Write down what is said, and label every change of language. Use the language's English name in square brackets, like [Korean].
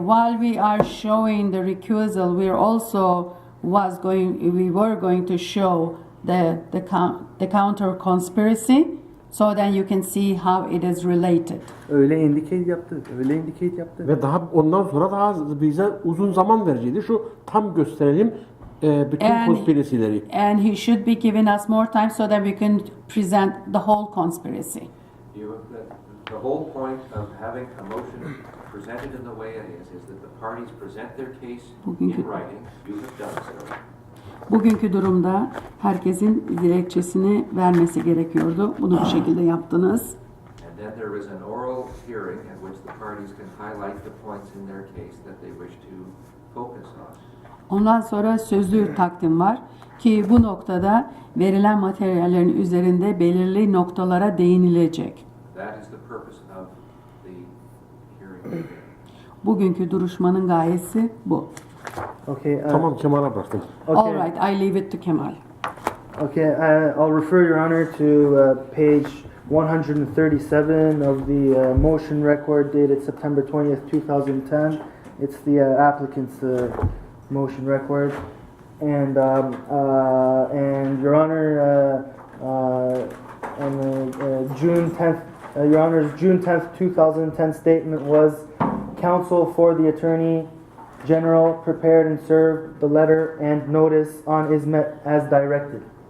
[English] that while we are showing the recusal, we were going to show the counter conspiracy, so then you can see how it is related. [Turkish] Öyle indicate yaptı. Ve daha ondan sonra daha bize uzun zaman verecekti. Şu tam gösterelim bütün conspiracy'leri. [English] And he should be giving us more time so that we can present the whole conspiracy. The whole point of having a motion presented in the way it is that the parties present their case in writing. You have done so. [Turkish] Bugünkü durumda herkesin dilekçesini vermesi gerekiyordu. Bunu bu şekilde yaptınız. [English] And then there is an oral hearing at which the parties can highlight the points in their case that they wish to focus on. [Turkish] Ondan sonra sözlü takdim var ki bu noktada verilen materyallerin üzerinde belirli noktalara değinilecek. [English] That is the purpose of the hearing. [Turkish] Bugünkü duruşmanın gayesi bu. [English] Okay. [Turkish] Tamam, Kemal'a bıraktım. [English] Okay. All right, I leave it to Kemal. Okay, I'll refer Your Honor to page 137 of the motion record dated September 20th, 2010. It's the applicant's motion record. And Your Honor, on the June 10th, Your Honor's June 10th, 2010 statement was, counsel for the Attorney General prepared and served the letter and notice on ISMET as directed.